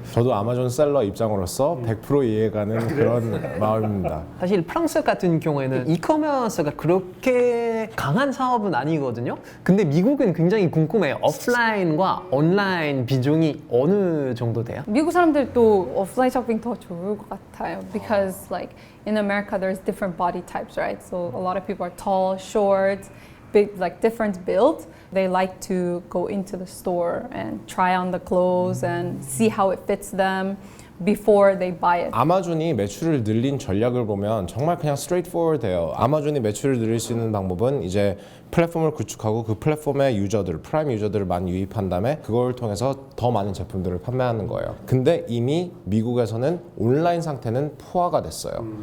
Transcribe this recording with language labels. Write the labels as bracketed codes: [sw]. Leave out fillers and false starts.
[ko] 저도 아마존 셀러 입장으로서 100% 이해가는 그런 마음입니다. 사실 프랑스 같은 경우에는 이커머스가 그렇게 강한 사업은 아니거든요. 근데 미국은 굉장히 궁금해요. 오프라인과 온라인 비중이 어느 정도 돼요? 미국 사람들도 오프라인 쇼핑 더 좋을 것 같아요. [en] Because like in America there's different body types, right? So a lot of people are tall, short, big, like different build. They like to go into the store and try on the clothes and see how it fits them before they buy it. [ko] 아마존이 매출을 늘린 전략을 보면 정말 그냥 straightforward해요. 아마존이 매출을 늘릴 수 있는 방법은 이제 플랫폼을 구축하고 그 플랫폼의 유저들, 프라임 유저들을 많이 유입한 다음에 그걸 통해서 더 많은 제품들을 판매하는 거예요. 근데 이미 미국에서는 온라인 상태는 포화가 됐어요.